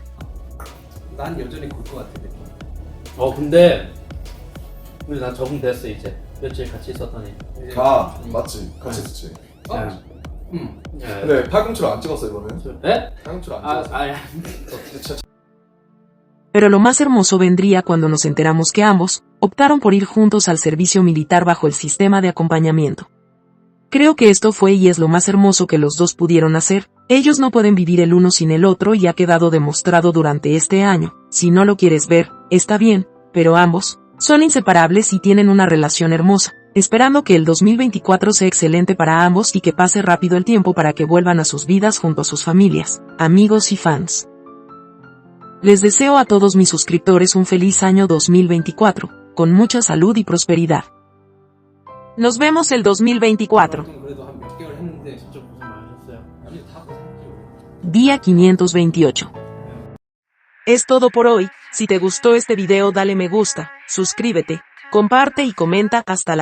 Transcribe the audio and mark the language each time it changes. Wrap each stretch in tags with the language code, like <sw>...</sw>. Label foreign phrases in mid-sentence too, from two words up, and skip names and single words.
<ko>난 여전히 굴 것 같아. 근데 근데 난 적응됐어 이제 며칠 같이 있었더니. 맞지? 같이 있었지. 네. 근데 팔꿈치로 안 찍었어 이번엔. 네? 팔꿈치로 안 찍었어.</ko> <es>Pero lo más hermoso vendría cuando nos enteramos que ambos optaron por ir juntos al servicio militar bajo el sistema de acompañamiento. Creo que esto fue y es lo más hermoso que los dos pudieron hacer. Ellos no pueden vivir el uno sin el otro y ha quedado demostrado durante este año. Si no lo quieres ver, está bien, pero ambos son inseparables y tienen una relación hermosa, esperando que el 2024 sea excelente para ambos y que pase rápido el tiempo para que vuelvan a sus vidas junto a sus familias, amigos y fans. Les deseo a todos mis suscriptores un feliz año 2024, con mucha salud y prosperidad. Nos vemos el 2024.</es> <ko>그래도 한 몇 개월 했는데 진짜 고생 많으셨어요. 아니 다 고생했죠.</ko> <es>Día 528. Es todo por hoy. Si te gustó este video dale me gusta, suscríbete, comparte y comenta. Hasta la</es>